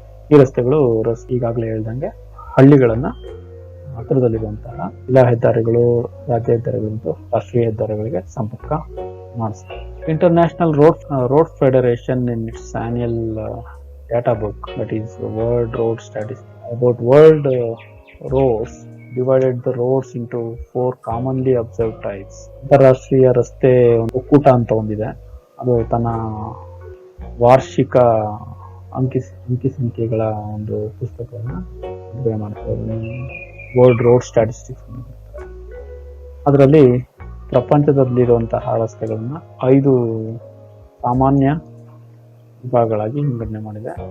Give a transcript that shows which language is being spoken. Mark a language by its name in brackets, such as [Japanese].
[Kannada] ಈ ರಸ್ತೆಗಳು ಈಗಾಗಲೇ ಹೇಳ್ದಂಗೆ ಹಳ್ಳಿಗಳನ್ನ ಹತ್ತಿರದಲ್ಲಿರುವಂತಹ ಜಿಲ್ಲಾ ಹೆದ್ದಾರಿಗಳು, ರಾಜ್ಯ ಹೆದ್ದಾರಿಗಳು ಮತ್ತು ರಾಷ್ಟ್ರೀಯ ಹೆದ್ದಾರಿಗಳಿಗೆ ಸಂಪರ್ಕ ಮಾಡಿಸ್ತಾರೆ. [English] International road federation in its annual data book, that is World Road Statistics, about world roads, divided the roads into 4 commonly observed types. [Kannada] ಅಂತಾರಾಷ್ಟ್ರೀಯ ರಸ್ತೆ ಒಕ್ಕೂಟ ಅಂತ ಒಂದಿದೆ, ಅದು ತನ್ನ ವಾರ್ಷಿಕ ಅಂಕಿ ಸಂಖ್ಯೆಗಳ ಒಂದು ಪುಸ್ತಕವನ್ನು ಬಿಡುಗಡೆ ಮಾಡ್ತಾರೆ, ವರ್ಲ್ಡ್ ರೋಡ್ ಸ್ಟ್ಯಾಟಿಸ್ಟಿಕ್ಸ್. ಅದರಲ್ಲಿ ಪ್ರಪಂಚದಲ್ಲಿರುವಂತಹ ರಸ್ತೆಗಳನ್ನ 5 ಸಾಮಾನ್ಯ ವಿಭಾಗಗಳಾಗಿ ವಿಂಗಡಣೆ ಮಾಡಿದೆ.